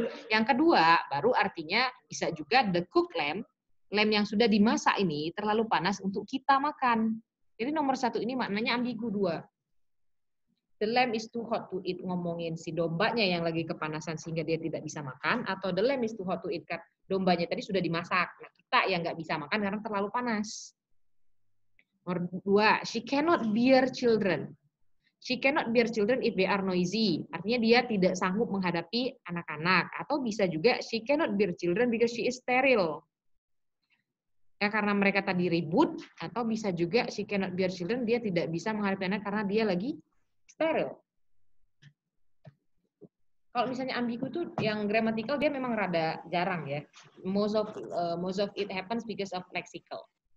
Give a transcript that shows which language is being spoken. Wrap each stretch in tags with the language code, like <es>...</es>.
<id>Yang kedua, baru artinya bisa juga</id> <en>the cooked lamb</en> <id>yang sudah dimasak ini terlalu panas untuk kita makan. Jadi nomor 1 ini maknanya ambigu 2.</id> <en>The lamb is too hot to eat</en> <id>ngomongin si dombanya yang lagi kepanasan sehingga dia tidak bisa makan, atau the lamb is too hot to eat karena dombanya tadi sudah dimasak. Nah, kita yang nggak bisa makan karena terlalu panas.</id> <en>Nomor 2, she cannot bear children. She cannot bear children if they are noisy.</en> <id>Artinya dia tidak sanggup menghadapi anak-anak. Atau bisa juga</id> <en>she cannot bear children because she is sterile.</en> <id>Ya, karena mereka tadi ribut. Atau bisa juga</id> <en>she cannot bear children,</en> <id>dia tidak bisa menghadapi anak karena dia lagi steril. Kalau misalnya ambigu itu yang grammatical dia memang rada jarang ya.</id> <en>Most of it happens because of lexical.</en>